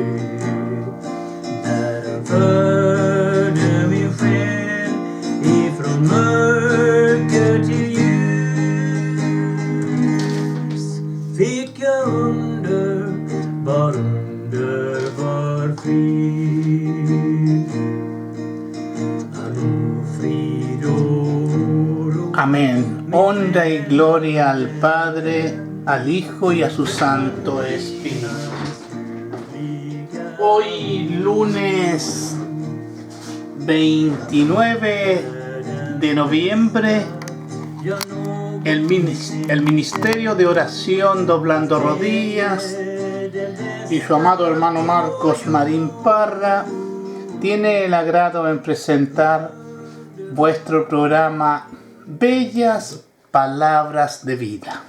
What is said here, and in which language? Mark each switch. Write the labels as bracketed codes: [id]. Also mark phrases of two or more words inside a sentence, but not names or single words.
[sv] När han förde min själ ifrån mörker till ljus, fick jag underbar frid. Allå, frid och ro. [es] Amén. Honra y gloria al Padre, al Hijo y a su Santo Espíritu. Hoy lunes 29 de noviembre, el Ministerio de Oración Doblando Rodillas y su amado hermano Marcos Marín Parra tiene el agrado en presentar vuestro programa Bellas Palabras de Vida.